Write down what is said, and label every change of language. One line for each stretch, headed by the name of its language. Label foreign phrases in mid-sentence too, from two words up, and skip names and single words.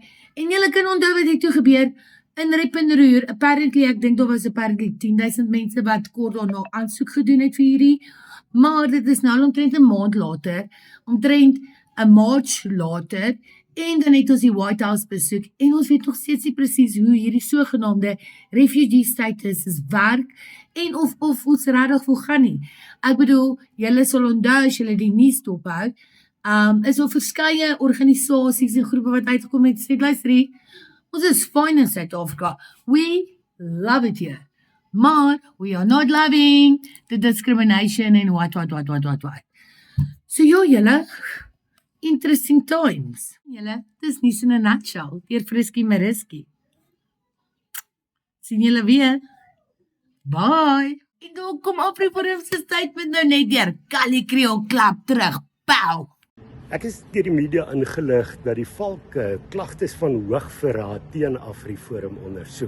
Afrikaans: En julle kan onthou wat het toe gebeur, in Rep en Roer, apparently, ek dink daar was apparently 10,000 mense wat kort daarna aansoek gedoen het vir hierdie, maar dit is nou omtrent 'n maand later, omtrent 'n March later, en dan het ons die White House besoek, en ons weet nog steeds nie presies hoe hierdie sogenaamde
English: refugee status
Afrikaans: is werk, en of ons regtig wil gaan nie. Ek bedoel, julle sal onthou as julle die nuus dophou, is al verskeie organisasies en groepe wat uitgekom het, sê, luister hier, ons is fine in Suid-Afrika,
English: we love it here, maar we are not loving the discrimination and what.
Afrikaans: So ja, julle,
English: interesting times.
Afrikaans: Julle, dis nie
English: in a nutshell,
Afrikaans: deur Friskie Mariski. Sien julle weer. Bye. En dan kom AfriForum se statement nou net deur. Kali Creole klap terug. Pow. Ek is deur die media ingelig dat die valke klagtes van hoogverraad teen AfriForum ondersoek.